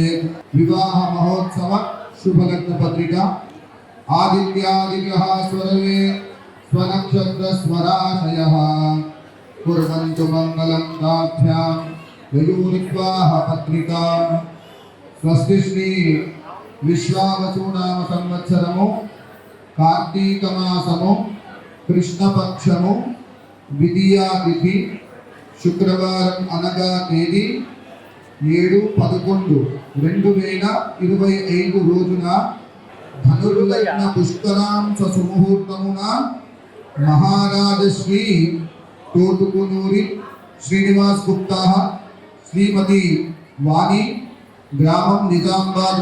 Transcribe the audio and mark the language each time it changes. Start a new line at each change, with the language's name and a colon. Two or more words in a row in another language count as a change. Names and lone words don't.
Sanskrit: विवाह महोत्सव शुभलग्न पत्रिका आदित्यादिग्रह स्वरवे स्वनक्षत्र स्वराशयः कुर्वन्तु मंगलं ताभ्यां ययुर्विवाह पत्रिका। स्वस्ति श्री विश्वावसुनाम
Telugu: संवत्सरము కార్తీక మాసము కృష్ణపక్షము విదియా తిథి శుక్రవారం అనగా తేదీ 7/11/2025 రోజున ధనుర్లగ్న పుష్కరాంశ సుముహూర్తమున మహారాజశ్రీ తోటుకునూరి శ్రీనివాస్ గుప్తా శ్రీమతి వాణి గ్రామం నిజామాబాద్